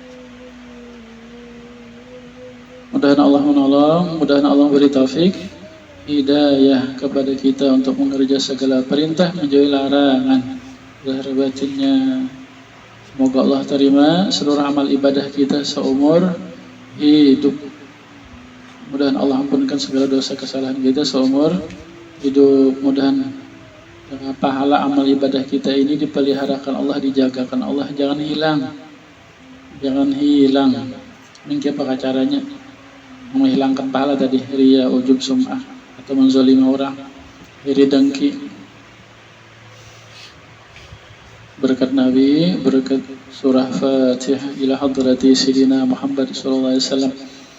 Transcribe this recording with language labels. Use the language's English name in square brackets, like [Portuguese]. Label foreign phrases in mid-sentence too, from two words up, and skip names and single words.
[Indonesian] Mudah-mudahan Allah menolong, mudah-mudahan Allah beri taufik. hidayah kepada kita untuk mengerjakan segala perintah, menjauhi larangan zahir batinnya. Semoga Allah terima seluruh amal ibadah kita seumur hidup. Mudah-mudahan Allah ampunkan segala dosa kesalahan kita seumur hidup. Mudah-mudahan pahala amal ibadah kita ini dipeliharakan Allah, dijagakan Allah, jangan hilang. Jangan hilang. Ini apa caranya? Menghilangkan pahala tadi, riya, ujub, sum'ah, atau menzalimi orang, iri dengki. Berkat Nabi, berkat surah Fatihah [Arabic] إلى حضرة سيدنا محمد صلى الله عليه وسلم.